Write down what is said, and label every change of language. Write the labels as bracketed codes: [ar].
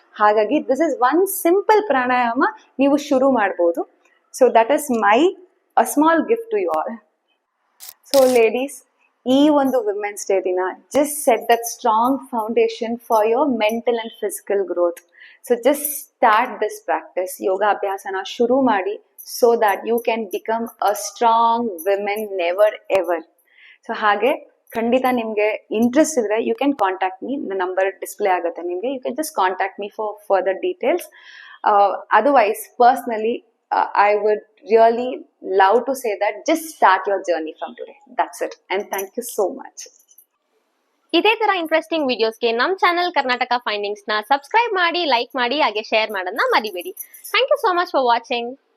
[en] ಹಾಗಾಗಿ this is one simple pranayama, [kn] ನೀವು ಶುರು ಮಾಡ್ಬೋದು. [en] So that is my a small gift to you all. So ladies, ಈ ಒಂದು women's day ದಿನ just set that strong foundation for your mental and physical growth. So just start this practice. [kn] ಯೋಗಾಭ್ಯಾಸನ ಶುರು ಮಾಡಿ, [en] so that you can become a strong woman never ever. [kn] So ಹಾಗೆ ಖಂಡಿತ ನಿಮ್ಗೆ interest ಇದ್ರೆ [en] you can contact me, [kn] number display ಆಗುತ್ತೆ ನಿಮ್ಗೆ. [en] You can just contact me for further details. Otherwise personally I would really love to say that just start your journey from today. That's it. And thank you so much. [kn] ಇದೇ ತರ interesting ವಿಡಿಯೋಸ್ಗೆ ನಮ್ಮ channel Karnataka findings ನ subscribe ಮಾಡಿ, like ಮಾಡಿ, ಹಾಗೆ share ಮಾಡೋದನ್ನ ಮರಿಬೇಡಿ. [en] Thank you so much for watching.